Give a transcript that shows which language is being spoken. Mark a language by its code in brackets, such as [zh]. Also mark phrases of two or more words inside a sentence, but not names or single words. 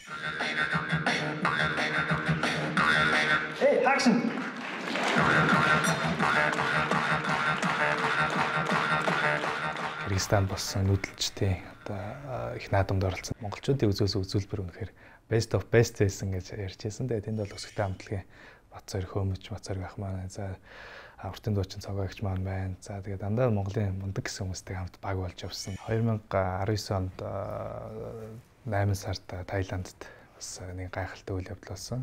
[en] Hey, action. [mn] Кыргызстан болсон нүүдэлчтэй одоо их наадамд оролцсон. Монголчуудын үзүүлбэр үнэхээр [en] best of best [mn] байсан гэж ярьж байсан. Тэгээд тэнд бол өсөлттэй хамтлагийн Бацаар хөөмөж, Бацаар ах маань за уртын дуучин цогоогч маань байна. За тэгээд дандаа Монголын мундаг гэсэн хүмүүстэй хамт баг болж явсан. 2019 онд 8 сард Таиландд бас нэг гайхалтай үйл явдал болсон.